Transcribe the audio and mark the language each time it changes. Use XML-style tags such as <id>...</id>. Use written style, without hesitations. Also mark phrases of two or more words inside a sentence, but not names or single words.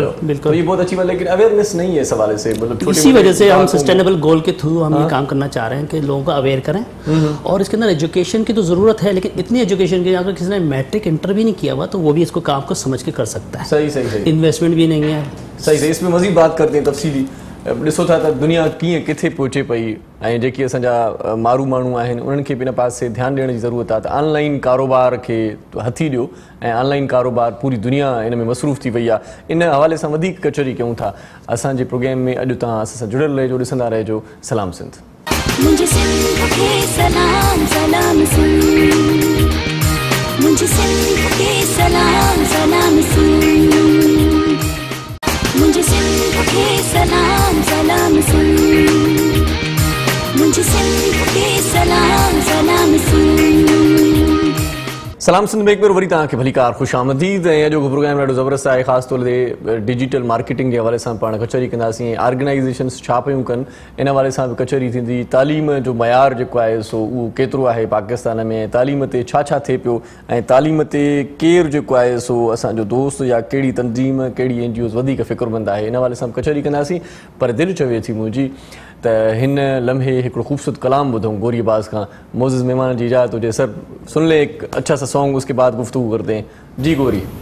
<ur>تو یہ بہت اچھی بات، لیکن اویئرنس نہیں ہے اس حوالے سے. मतलब اسی وجہ سے ہم</ur> <en>sustainable goal</en> <ur>کے تھرو ہم یہ کام کرنا چاہ رہے ہیں کہ لوگوں کو اویئر کریں. اور اس کے اندر ایجوکیشن کی تو ضرورت ہے، لیکن اتنی ایجوکیشن کی اگر کسی نے</ur> <en>matric inter</en> <ur>بھی نہیں کیا ہوا تو وہ بھی اس کو کام کو سمجھ کے کر سکتا ہے. सही। انویسٹمنٹ بھی نہیں ہے. सही। اس میں مزید بات کرتے ہیں تفصیلی.</ur> <sd>ॾिसो था त दुनिया कीअं किथे पहुचे पई ऐं जेके असांजा मारू माण्हू आहिनि उन्हनि खे बि हिन पासे ध्यानु ॾियण जी ज़रूरत आहे। त ऑनलाइन कारोबार खे हथी ॾियो ऐं ऑनलाइन कारोबार पूरी दुनिया इन में मसरूफ़ थी वई आहे। इन हवाले सां वधीक कचहरी कयूं था। असांजे प्रोग्राम में अॼु तव्हां असां सां जुड़ियल रहिजो, ॾिसंदा रहिजो सलाम सिंध।</sd> <ur>مجھے سندھ کے سلام سلام سندھ، مجھے سندھ کے سلام سلام سندھ، مجھے سندھ کے سلام سلام سندھ، مجھے سندھ کے سلام سلام سندھ.</ur> <sd>सलाम सिंध में एक बार वरी तव्हांखे भली कार ख़ुशि आमदीद। ऐं अॼोको प्रोग्राम ॾाढो ज़बरदस्त आहे, ख़ासि तौर ते</sd> <en>digital marketing</en> <sd>जे हवाले सां पाण कचहरी कंदासीं। ऑर्गेनाइज़ेशन्स छा पियूं कनि इन हवाले सां बि कचहरी थींदी। तालीम जो मयार जेको आहे सो उहो केतिरो आहे पाकिस्तान में, तालीम ते छा थिए पियो ऐं तालीम ते केरु जेको आहे सो असांजो दोस्त या कहिड़ी तंज़ीम, कहिड़ी NGOs वधीक फ़िक्रमंद आहे, इन हवाले सां कचहरी कंदासीं। पर दिलि चवे थी मुंहिंजी त हिन लम्हे हिकिड़ो ख़ूबसूरत कलाम ॿुधूं गोरी अब्बास खां। मोज़िज़ मेहमान जी इजाज़त हुजे सर,</sd> <ur>سن لے ایک اچھا سا سانگ، اس کے بعد گفتگو کرتے ہیں۔ جی گوری.</ur>